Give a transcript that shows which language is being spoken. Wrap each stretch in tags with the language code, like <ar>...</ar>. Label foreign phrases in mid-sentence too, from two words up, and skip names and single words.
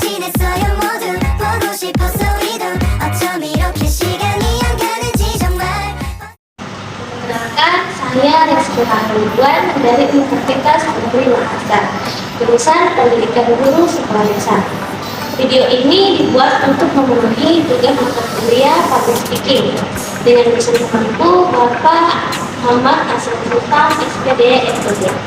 <ko>있어요 모두 보고 싶었어 우리도 어쩜 이렇게 시간이 안 가는지 정말.</ko> <id>Perkenalkan, saya Rizky Ridwan dari Universitas Negeri Makassar, jurusan Pendidikan Guru Sekolah Dasar. Video ini dibuat untuk memenuhi tugas mata kuliah Public Speaking dengan dosen kami Bapak Muhammad Asrul Sultan, SPD, SPD.</id>